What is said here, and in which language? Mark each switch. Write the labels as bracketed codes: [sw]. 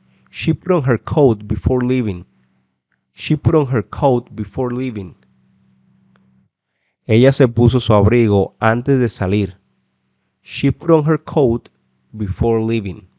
[en] She put on her coat before leaving. She put on her coat before leaving. [es] Ella se puso su abrigo antes de salir. [en] She put on her coat before leaving.